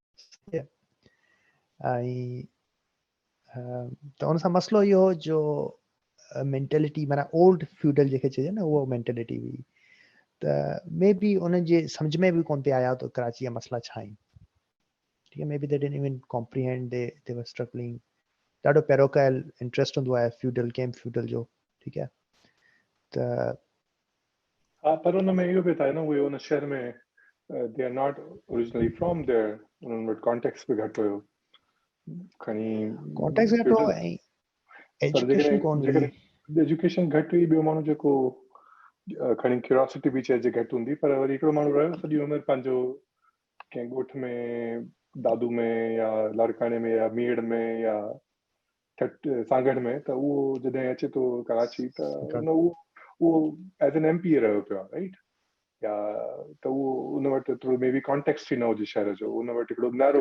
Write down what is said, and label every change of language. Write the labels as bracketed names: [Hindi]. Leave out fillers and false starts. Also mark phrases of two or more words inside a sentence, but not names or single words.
[Sindhi] ऐं त उन सां मसइलो इहो हो जो मेंटेलिटी माना [English] old feudal [Sindhi] जेके चइजे न, उहो मेंटेलिटी हुई, त मे बी उन्हनि जे सम्झ में बि कोन पिया आया त कराची जा मसइला छा आहिनि, ठीकु आहे, [English] maybe they didn't even comprehend, they were struggling, [Sindhi] ॾाढो [English] parochial interest [Sindhi] हूंदो आहे [English] feudal game [Sindhi] फ्यूडल जो, ठीकु आहे, त हा, पर उन में इहो बि था न, उहे उन शहर में [English] they are not originally from there, [Sindhi] उन्हनि वटि कॉन्टेक्स्ट बि घटि हुयो, खणी कॉन्टेक्स्ट घटि हो ऐं पर एजुकेशन कोन हुई, जेकॾहिं एजुकेशन घटि हुई, ॿियो माण्हू जेको खणी क्यूरियोसिटी बि चइजे घटि हूंदी, पर वरी हिकिड़ो माण्हू रहियो सॼी उमिरि पंहिंजो कंहिं ॻोठ में, दादू में या लाड़काणे में या मीड़ में या सांगड़ में, त उहो जॾहिं अचे थो कराची त उहो [English] as an MP [Sindhi] रहियो पियो आहे, राइट, या त उहो उन वटि थोरो मे बी कॉन्टेक्स्ट ई न हुजे शहर जो, उन वटि हिकिड़ो नैरो